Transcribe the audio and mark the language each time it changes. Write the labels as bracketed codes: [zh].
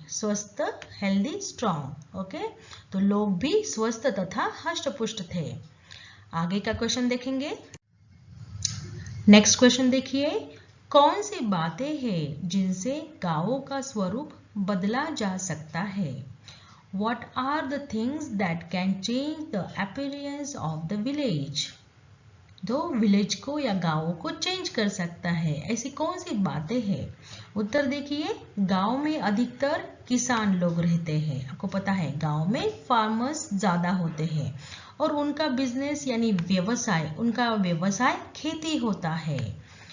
[hi] स्वस्थ, healthy, strong. Okay, तो लोग भी स्वस्थ तथा हष्ट-पुष्ट थे। आगे का क्वेश्चन देखेंगे। नेक्स्ट क्वेश्चन देखिए, कौन सी बातें हैं जिनसे गांवों का स्वरूप बदला जा सकता है? [en] What are the things that can change the appearance of the village? [hi] तो विलेज को या गांवों को चेंज कर सकता है, ऐसी कौन सी बातें हैं? उत्तर देखिए, गांव में अधिकतर किसान लोग रहते हैं। आपको पता है गांव में फार्मर्स ज्यादा होते हैं और उनका बिजनेस यानी व्यवसाय, उनका व्यवसाय खेती होता है।